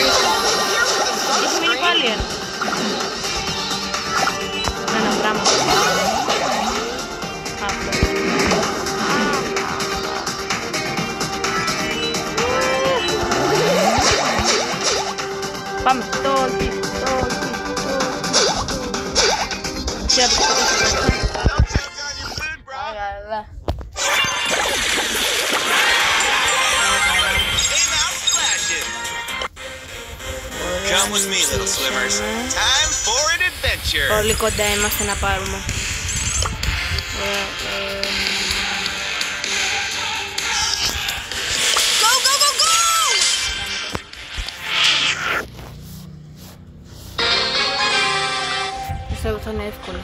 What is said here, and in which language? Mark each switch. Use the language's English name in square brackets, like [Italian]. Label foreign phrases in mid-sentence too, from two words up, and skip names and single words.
[Greek] Έχει μείνει πάλι ένα. Ένα πράγμα. Πάμε. Τόλκι. [English] Don't choke on your food, bro. Came out splashing. Come with me, little swimmers. Time for an adventure. [Greek] Πολύ κοντά είμαστε να πάρουμε. [English] Go, go, go, go! [Greek] Πιστεύω θα είναι εύκολο.